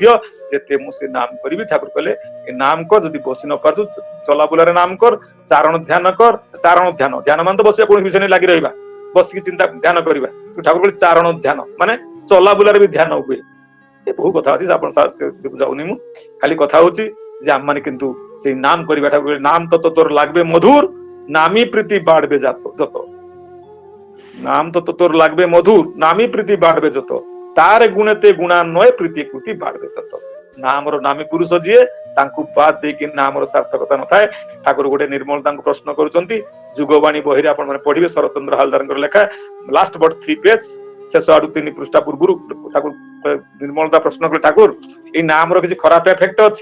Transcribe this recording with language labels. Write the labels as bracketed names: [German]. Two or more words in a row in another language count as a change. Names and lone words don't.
[Odia] ଯେତେ ମୁଁ ସେ ନାମ କରିବି, ଠାକୁର କହିଲେ ଏ ନାମ କର, ଯଦି ବସି ନ ପାରୁଛୁ ଚଲାବୁଲାରେ ନାମ କର, ଚାରଣ ଧ୍ୟାନ କର। ଚାରଣ ଧ୍ୟାନ, ଧ୍ୟାନ ମାନେ ତ ବସିବା କୌଣସି ବିଷୟ ନେଇ ଲାଗି ରହିବା, ବସିକି ଚିନ୍ତା ଧ୍ୟାନ କରିବା। ଠାକୁର କହିଲେ ଚାରଣ ଧ୍ୟାନ ମାନେ ଚଲାବୁଲାରେ ବି ଧ୍ୟାନ ହୁଏ। ଏ ବହୁ କଥା ଅଛି, ଆପଣ ଯାଉନି ମୁଁ, ଖାଲି କଥା ହଉଛି ଯେ ଆମମାନେ କିନ୍ତୁ ସେଇ ନାମ କରିବା। ଠାକୁର [Bangla] নাম তত তোর লাগবে মধুর, নামি প্রীতি বাড়বে যত। নাম তত তোর লাগবে মধুর, নামি প্রীতি বাড়বে যত। তার গুণেতে গুণান্বয় প্রীতি কৃতি বাড়বে তত। [Odia] ନାମର ନାମୀ ପୁରୁଷ ଯିଏ, ତାଙ୍କୁ ବାଦ ଦେଇକି ନାମର ସାର୍ଥକତା ନଥାଏ। ଠାକୁର ଗୋଟେ ନିର୍ମଳ ତାଙ୍କୁ ପ୍ରଶ୍ନ କରୁଛନ୍ତି, ଯୁଗବାଣୀ ବହିରେ ଆପଣ ମାନେ ପଢିବେ, ଶରତଚନ୍ଦ୍ର ହାଲଦାରଙ୍କର ଲେଖା [English] last but 3 page, [Odia] ଶେଷ ଆଡୁ 3 ପୃଷ୍ଠା ପୂର୍ବରୁ ଠାକୁର ନିର୍ମଳତା ପ୍ରଶ୍ନ କଲେ, ଠାକୁର ଏଇ ନାମର କିଛି ଖରାପ ଏଫେକ୍ଟ ଅଛି?